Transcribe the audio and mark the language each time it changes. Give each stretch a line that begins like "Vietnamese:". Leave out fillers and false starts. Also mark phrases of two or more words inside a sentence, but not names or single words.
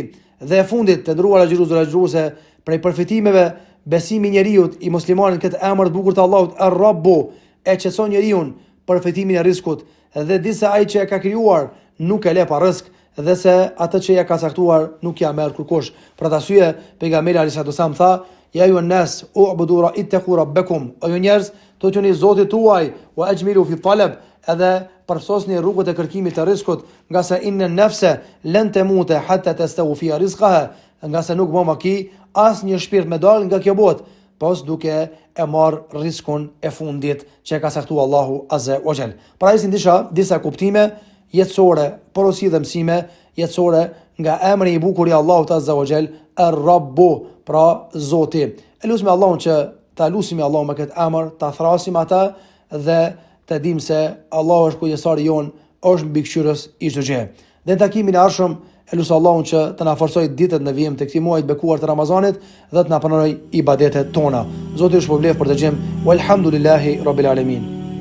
Albanian: Dhe e fundit, të ndruar agjërues dhe agjëruese, prej përfitimeve besimi njeriu i muslimanit këtë emër të bukur të Allahut Ar-Rabbu e qetëson njeriu përfitimin e rrezikut dhe di se ai që e ka krijuar nuk e le pa rrezik dhe se atë që ja ka caktuar nuk ja merr kurkush. Për atë arsye pejgamberi
Arabic: عليه السلام
Albanian: tha:
Arabic: "يا أيها الناس اعبدوا اتقوا ربكم."
Albanian: O ju njerëz, to qeni Zotit tuaj,
Arabic: وأجملوا في الطلب,
Albanian: edhe përsosni rrugët e kërkimit të rrezikut, nga se
Arabic: إن نفسا لن تموت حتى تستوفي رزقها,
Albanian: nga se nuk bëma ki as një shpirt me dal nga kjo botë, pas duke e marr rrezikun e fundit që ka caktuar Allahu
Arabic: عز وجل.
Albanian: Pra ishin disa kuptime jetësore, porosi dhe mësime jetësore nga emri i bukur i Allahut
Arabic: عز وجل,
Albanian: Ar-Rabbu, pra Zoti. E lutem Allahun që ta lusim Allahun me këtë emër, ta thrasim ata dhe të dim se Allahu është kujdesari jon, është mbikëqyrës i çdo gjë. Dhe në takimin e ardhshëm e lutem Allahun që të na forcojë ditët në vijim të këtij muaji të bekuar të Ramazanit dhe të na pranojë ibadetet tona. Zoti ju shpërblet për të gjëm.
Arabic: والحمد لله رب العالمين.